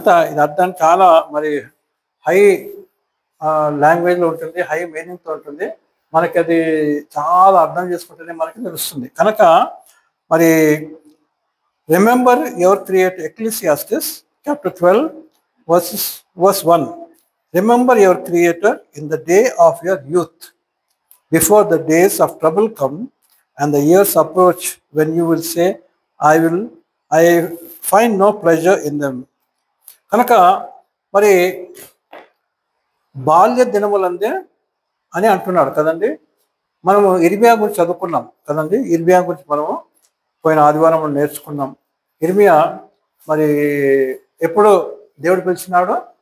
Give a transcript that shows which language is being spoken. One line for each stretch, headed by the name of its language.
Telugu: ఇది అర్థం చాలా మరి హై లాంగ్వేజ్లో ఉంటుంది, హై మీనింగ్తో ఉంటుంది. మనకి అది చాలా అర్థం చేసుకుంటేనే మనకి తెలుస్తుంది. కనుక మరి
English: remember your creator,
Telugu: Ecclesiastes chapter 12 verse 1.
English: Remember your creator in the day of your youth, before the days of trouble come and the years approach when you will say, I find no pleasure in them.
Telugu: కనుక మరి బాల్య దినములందే అని అంటున్నాడు కదండి. మనము ఇర్మియా గురించి చదువుకున్నాం కదండి. ఇర్మియా గురించి మనము పోయిన ఆదివారం నేర్చుకున్నాం. ఇర్మియా మరి ఎప్పుడు దేవుడు పిలిచినాడు?